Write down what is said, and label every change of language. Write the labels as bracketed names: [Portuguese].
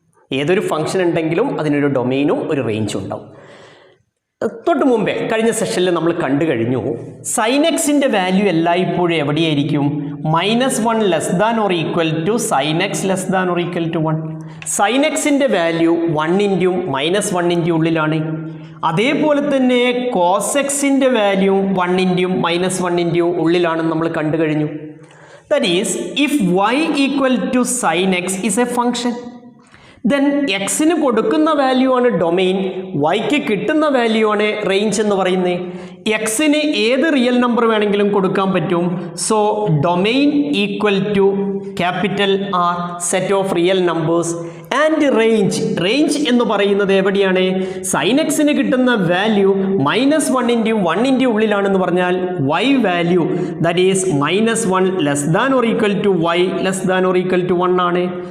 [Malayalam] ഏതൊരു ഫംഗ്ഷൻ ഉണ്ടെങ്കിലും അതിനൊരു ഡൊമെയിനും ഒരു റേഞ്ചും ഉണ്ടാവും. തൊട്ട് മുമ്പേ കഴിഞ്ഞ സെഷനിൽ നമ്മൾ കണ്ടു കഴിഞ്ഞു സൈൻ എക്സിൻ്റെ വാല്യൂ എല്ലായ്പ്പോഴും എവിടെയായിരിക്കും? [English] -1 less than or equal to sine x less than or equal to 1. [Malayalam] Sign എക്സിൻ്റെ വാല്യൂ 1 -1 ഉള്ളിലാണ്. അതേപോലെ തന്നെ കോസ് എക്സിൻ്റെ വാല്യൂ 1 -1 ഉള്ളിലാണെന്ന് നമ്മൾ കണ്ടു കഴിഞ്ഞു. [English] That is, if y equal to sin x is a function, then x [Malayalam] ന് കൊടുക്കുന്ന വാല്യൂ ആണ് ഡൊമെയിൻ, yക്ക് കിട്ടുന്ന വാല്യൂ ആണ് റേഞ്ച് എന്ന് പറയുന്നത്. എക്സിന് ഏത് റിയൽ നമ്പർ വേണമെങ്കിലും കൊടുക്കാൻ പറ്റും. [English] So domain equal to capital R, set of real numbers. [Malayalam] And range എന്ന് പറയുന്നത് എവിടെയാണ്? സൈൻ എക്സിന് കിട്ടുന്ന വാല്യൂ -1 ഉള്ളിലാണെന്ന് പറഞ്ഞാൽ y value [English] that is -1 less than or equal to y less than or equal to 1 [Malayalam] ആണ്.